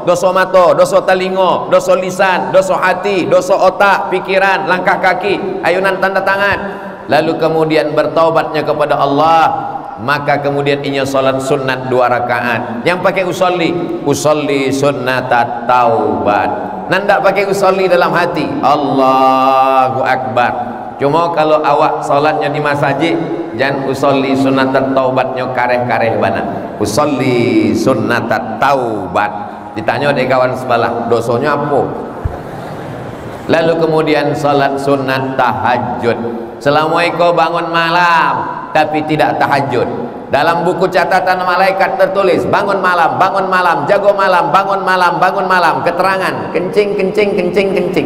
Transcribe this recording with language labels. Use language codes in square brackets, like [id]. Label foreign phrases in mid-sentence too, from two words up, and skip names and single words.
[id] Dosa mata, dosa telinga, dosa lisan, dosa hati, dosa otak, pikiran, langkah kaki, ayunan tanda tangan. Lalu kemudian bertaubatnya kepada Allah, maka kemudian inya salat sunat 2 rakaat. Yang pakai [ar] أصلي سنة التوبة. [id] Nanda pakai usolli dalam hati, [ar] الله أكبر. [id] Cuma kalau awak salatnya di masjid, jangan [ar] أصلي سنة [id] taubatnya [min] kareh-kareh bana. [ar] أصلي سنة التوبة. [id] Ditanya dari kawan sebelah, dosanya apa? Lalu kemudian salat sunat tahajud. Selama kau bangun malam tapi tidak tahajud, dalam buku catatan malaikat tertulis bangun malam, jago malam, bangun malam, keterangan kencing.